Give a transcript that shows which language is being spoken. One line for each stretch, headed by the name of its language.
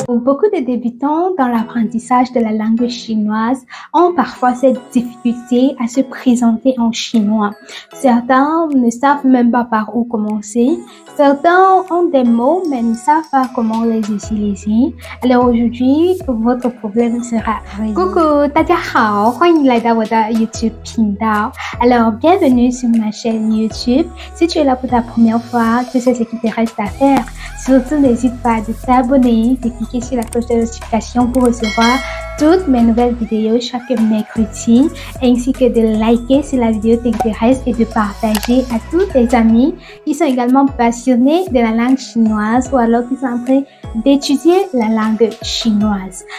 French: beaucoup de débutants dans l'apprentissage de la langue chinoise ont parfois cette difficulté à se présenter en chinois. Certains ne savent même pas par où commencer. Certains ont des mots mais ne savent pas comment les utiliser. Alors aujourd'hui, votre problème sera résolu. Coucou,
Chinese: 大家好，欢迎来到我的 YouTube 频道。
French: Alors bienvenue sur ma chaîne YouTube. Si tu es là pour ta première fois, tu sais ce qu'il te reste à faire. Surtout, n'hésite pas de t'abonner, de cliquer sur la cloche de notification pour recevoir toutes mes nouvelles vidéos chaque mercredi, ainsi que de liker si la vidéo t'intéresse et de partager à tous tes amis qui sont également passionnés de la langue chinoise ou alors qui sont en train d'étudier la langue chinoise.